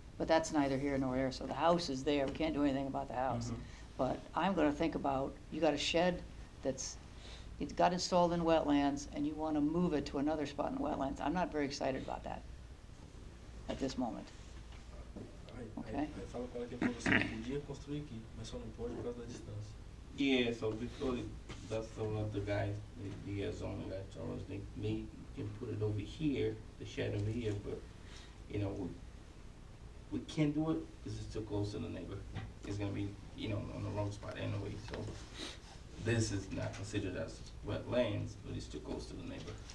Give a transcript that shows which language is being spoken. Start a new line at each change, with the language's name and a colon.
English: But that's neither here nor there. So the house is there. We can't do anything about the house. But I'm going to think about, you got a shed it got installed in wetlands and you want to move it to another spot in wetlands. I'm not very excited about that at this moment. Okay.
Portuguese: Aí fala com ela que ele falou assim, podia construir aqui, mas só não pode por causa da distância.
English: Yeah, so because that's one of the guys, the zoning guy told us they may can put it over here, the shed over here, but you know we can't do it because it's too close to the neighbor. It's gonna be on the wrong spot anyway. So this is not considered as wetlands, but it's too close to the neighbor.